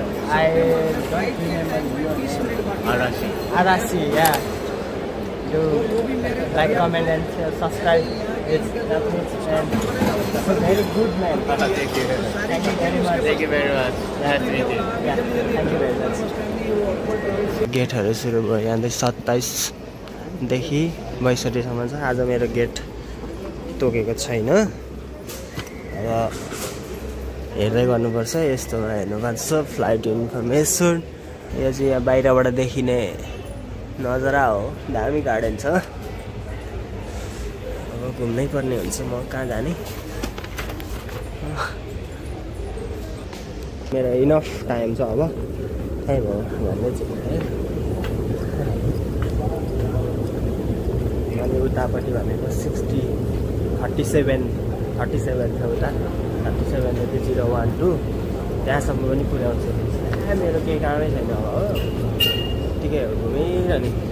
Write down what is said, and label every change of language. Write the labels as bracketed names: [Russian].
[English] I don't remember your name. Arashi, yeah. Do like, comment and subscribe. It's Japanese and very good man. Thank you very much. Thank you very much. Nice to meet you. Yeah, thank you very much. [Nepali] गेटहरू सुरु भयो यहाँ 27 देखि 62 सम्म छ। आज मेरो get तोकेको छैन। अब हेर्दै गर्नुपर्छ, यस्तोमा हेर्नुपर्छ फ्लाइट इन्फर्मेसन। यो चाहिँ यहाँ बाहिरबाट देखिने नजारा हो, दामी गार्डन छ। अब घुम्नै पर्ने हुन्छ, म कहाँ जाने। मेरो इनफ टाइम छ, अब त्यही भयो भन्दै चाहिँ है। अनि उतापट्टि भनेको 37 छ उता, 37.012 त्यहाँसम्म पनि पुर्याउँछु। मेरो केही कामै छैन अब हो, ठिकैहरू घुमिरहने।